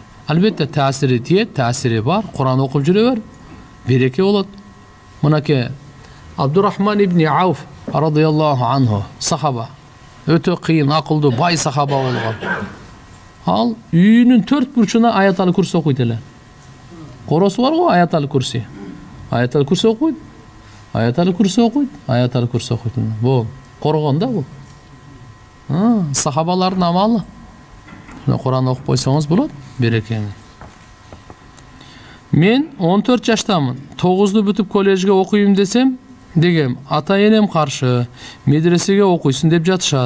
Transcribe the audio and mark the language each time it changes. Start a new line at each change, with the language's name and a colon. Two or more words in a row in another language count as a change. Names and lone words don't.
Kyrgyz: Албетте таасири тиет, таасири бар. Кур'ан окуп жүрө бер, береке болот. Мынакей Абдурахман ибн Ауф
Arabic: رضي الله عنه
Kyrgyz: сахаба. Өтө кыйын, акылдуу, бай сахаба болгон. Ал үйүнүн 4 бурчуна аятал курси окуйт эле. Коросу бар го, аятал курси. Аятал курси окуйт. Аятал курси окуйт. Аятал курси окуйт. Бул коргон да бул. Сахабалардын амалы. Кур'ан окуп койсоңуз болот, берекени. Мен 14 жаштамын. 9-ду бүтүп коллежге окуйм десем, дегем, ата-энем каршы, медресеге окуйсун деп жатышат.